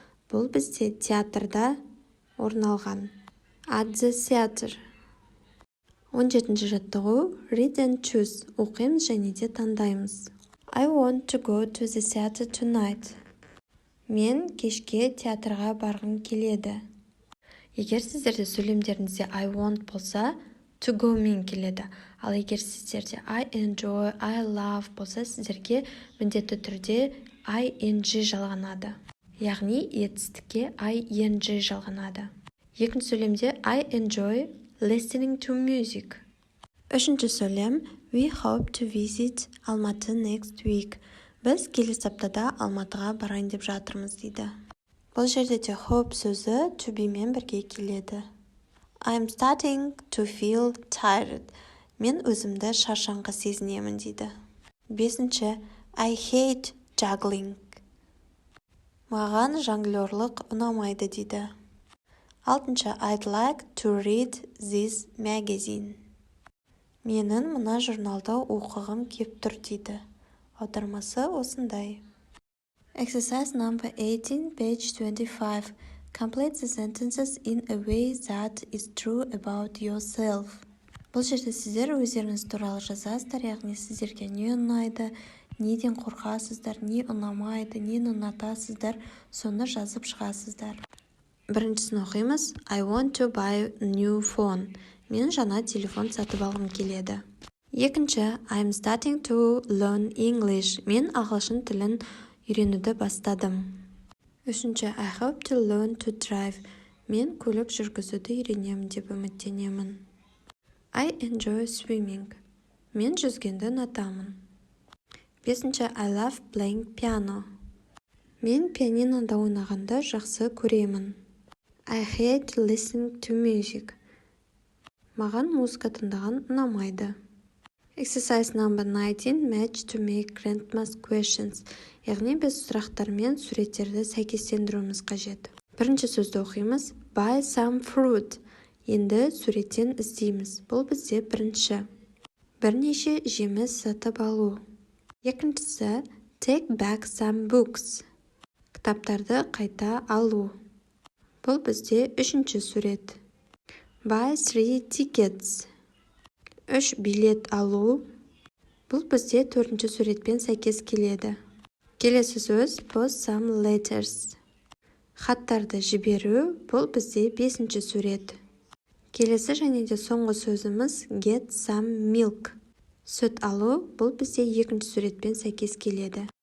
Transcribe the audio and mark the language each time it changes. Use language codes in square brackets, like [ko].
[kk] Бұл бізде театрда орналған. [en] At the theater. [kk] 17-ші жаттығу. [en] Read and choose. [kk] Оқимыз және де таңдаймыз. [en] I want to go to the theater tonight. [kk] Мен кешке театрға барғым келеді. Егер сіздерде сөйлемдеріңізде [en] I want [kk] болса, [en] to go [kk] мен келеді. Ал егер сіздерде [en] I enjoy, I love [kk] болса, сіздерге міндетті түрде ing жалғанады. Яғни етістікке ing жалғанады. Екінші сөйлемде [en] I enjoy listening to music. [kk] Үшінші сөйлем [en] We hope to visit Алматы next week. [kk] Біз келесі аптада Алматыға барайын деп жатырмыз дейді. Бұл жерде де hope сөзі [en] to be [kk] мен бірге келеді. [en] I'm starting to feel tired. [kk] Мен өзімді шаршаңқы сезінемін дейді. Бесінші, [en] I hate juggling. [kk] Маған жонглерлық ұнамайды дейді. Алтыншы, [en] I'd like to read this magazine. [kk] Менің мына журналды оқығым кеп тұр дейді. Аудармасы осындай. [en] Exercise number 18, page 25. Complete the sentences in a way that is true about yourself. [kk] Бұл жерде сіздер өздеріңіз туралы жазасыздар, яғни сіздерге не ұнайды, неден қорқасыздар, не ұнамайды, нені ұнатасыздар, соны жазып шығасыздар. Біріншісін оқимыз. [en] I want to buy a new phone. [kk] Мен жаңа телефон сатып алғым келеді. Екінші, [en] I'm starting to learn English. [kk] Мен ағылшын тілін үйренуді бастадым. [en] Үшінші, I hope to learn to drive. [kk] Мен көлік жүргізуді үйренемін деп үміттенемін. [en] I enjoy swimming. [kk] Мен жүзгенді ұнатамын. [en] Бесінші, I love playing piano. [kk] Мен пианинода ойнағанды жақсы көремін. [en] I hate listening to music. [kk] Маған музыка тыңдаған ұнамайды. [en] Exercise number 19, match to make grandma's questions. [kk] Яғни біз сұрақтар мен суреттерді сәйкестендіруіміз қажет. Бірінші сөзді оқимыз. [en] Buy some fruit. [kk] Енді суреттен іздейміз. Бұл бізде бірінші. Бірнеше жеміс сатып алу. Екіншісі, [en] take back some books. [kk] Кітаптарды қайта алу. Бұл бізде үшінші сурет. [en] Buy 3 tickets. [kk] 3 билет алу. Бұл бізде төртінші суретпен сәйкес келеді. Келесі сөз, [en] post some letters. [kk] Хаттарды жіберу. Бұл бізде бесінші сурет. Келесі және де соңғы сөзіміз [en] get some milk. [kk] Сүт алу. Бұл бізде екінші суретпен сәйкес келеді.